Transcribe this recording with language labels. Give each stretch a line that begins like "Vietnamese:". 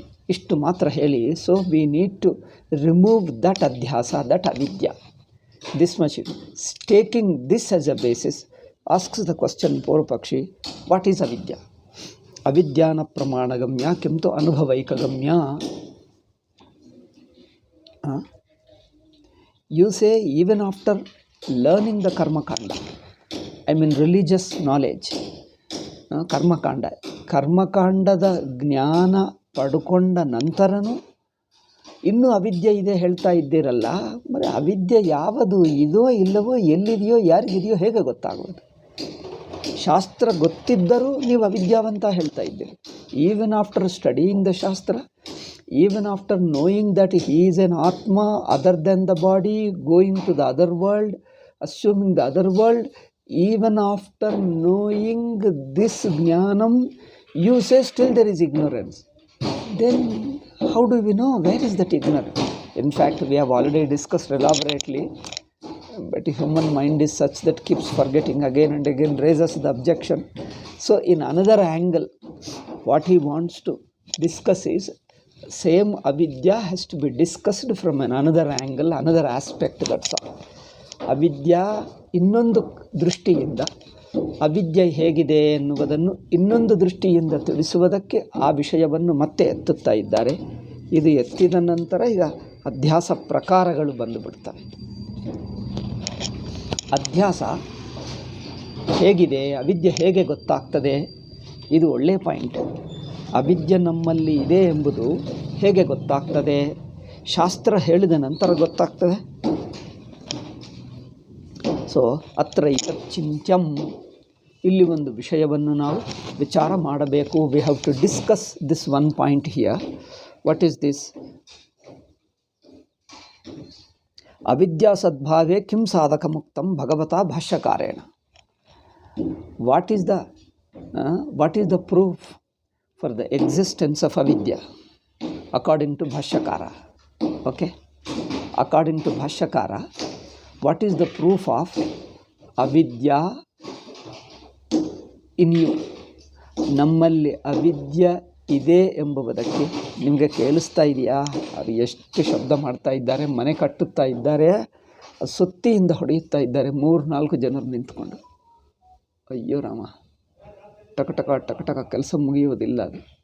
Kannada: ಇಷ್ಟು ಮಾತ್ರ ಹೇಳಿ,
English: So we need to remove that adhyasa, that avidya. This much taking this as a basis asks the question, purvapakshi, what is avidya?
Sanskrit: ಅವಿದ್ಯಾನ ಪ್ರಮಾಣಗಮ್ಯ ಕಿಂತು ಅನುಭವೈಕಗಮ್ಯ.
English: You say even after learning the karmakanda, I mean religious knowledge, karmakanda,
Kannada: ಕರ್ಮಕಾಂಡದ ಜ್ಞಾನ ಪಡ್ಕೊಂಡ ನಂತರನೂ ಇನ್ನೂ ಅವಿದ್ಯೆ ಇದೆ ಹೇಳ್ತಾ ಇದ್ದೀರಲ್ಲ, మరి ಅವಿದ್ಯೆ ಯಾವುದು ಇದೋ ಇಲ್ಲವೋ, ಎಲ್ಲಿದೆಯೋ, ಯಾರಿಗಿದೆಯೋ ಹೇಗೆ ಗೊತ್ತಾಗೋದು? ಶಾಸ್ತ್ರ ಗೊತ್ತಿದ್ದರೂ ನೀವು ಅವಿದ್ಯಾವಂತ ಹೇಳ್ತಾ ಇದ್ದೀರಿ.
English: Even after studying the shastra, even after knowing that he is an atma other than the body, going to the other world, assuming the other world, even after knowing this jnanam, you say still there is ignorance. Then how do we know where is that ignorance? In fact, we have already discussed elaborately, but human mind is such that keeps forgetting again and again, raises the objection. So in another angle, what he wants to discuss is same avidya has to be discussed from another angle, another aspect, that's all.
Kannada: ಅವಿದ್ಯಾ ಇನ್ನೊಂದು ದೃಷ್ಟಿಯಿಂದ, ಅವಿದ್ಯೆ ಹೇಗಿದೆ ಎನ್ನುವುದನ್ನು ಇನ್ನೊಂದು ದೃಷ್ಟಿಯಿಂದ ತಿಳಿಸುವುದಕ್ಕೆ ಆ ವಿಷಯವನ್ನು ಮತ್ತೆ ಎತ್ತುತ್ತಾ ಇದ್ದಾರೆ. ಇದು ಎತ್ತಿದ ನಂತರ ಈಗ ಅಧ್ಯಾಸ ಪ್ರಕಾರಗಳು ಬಂದುಬಿಡ್ತವೆ. ಅಧ್ಯಾಸ ಹೇಗಿದೆ, ಅವಿದ್ಯೆ ಹೇಗೆ ಗೊತ್ತಾಗ್ತದೆ, ಇದು ಒಳ್ಳೆಯ ಪಾಯಿಂಟ್. ಅವಿದ್ಯೆ ನಮ್ಮಲ್ಲಿ ಇದೆ ಎಂಬುದು ಹೇಗೆ ಗೊತ್ತಾಗ್ತದೆ? ಶಾಸ್ತ್ರ ಹೇಳಿದ ನಂತರ ಗೊತ್ತಾಗ್ತದೆ.
Sanskrit: ಸೊ ಅತ್ರ ಚಿಂತ್ಯಂ,
Kannada: ಇಲ್ಲಿ ಒಂದು ವಿಷಯವನ್ನು ನಾವು ವಿಚಾರ ಮಾಡಬೇಕು.
English: We have to discuss this one point here. What is this?
Sanskrit: ಅವಿದ್ಯಾ ಸದ್ಭಾವೇ ಕಿಂ ಸಾಧಕ ಮುಕ್ತಂ ಭಗವತಾ ಭಾಷ್ಯಕಾರೇಣ.
English: What is the proof for the existence of ಅವಿದ್ಯಾ according to ಭಾಷ್ಯಕಾರ? Okay, according to ಭಾಷ್ಯಕಾರ, what is the proof of avidya in you?
Kannada: ನಮ್ಮಲ್ಲಿ ಅವಿದ್ಯೆ ಇದೆ ಎಂಬುದಕ್ಕೆ ನಿಮಗೆ ಕೇಳಿಸ್ತಾ ಇದೆಯಾ? ಅದು ಎಷ್ಟು ಶಬ್ದ ಮಾಡ್ತಾ ಇದ್ದಾರೆ, ಮನೆ ಕಟ್ಟುತ್ತಾ ಇದ್ದಾರೆ, ಸುತ್ತಿಯಿಂದ ಹೊಡೆಯುತ್ತಾ ಇದ್ದಾರೆ 3-4 ಜನರು ನಿಂತ್ಕೊಂಡು. ಅಯ್ಯೋ ರಾಮ, ಟಕ ಟಕ ಕೆಲಸ ಮುಗಿಯುವುದಿಲ್ಲ ಅದು.